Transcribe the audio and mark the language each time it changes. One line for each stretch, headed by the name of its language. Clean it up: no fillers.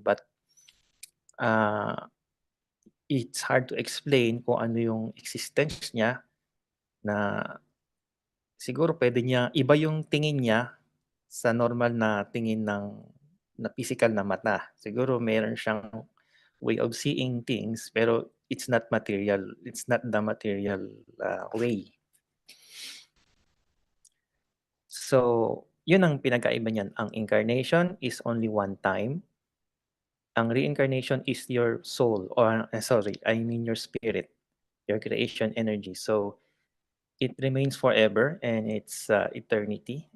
English: But, it's hard to explain
Filipino: kung ano yung existence niya na siguro pwede niya, iba yung tingin niya sa normal na tingin na physical na mata. Siguro meron siyang
English: way of seeing things
Filipino: pero
English: it's not material. It's not the material way.
Filipino: So, yun ang pinagkaiba niyan.
English: Ang incarnation is only one time. Ang reincarnation is your soul or your spirit, your creation energy. So, it remains forever and it's eternity.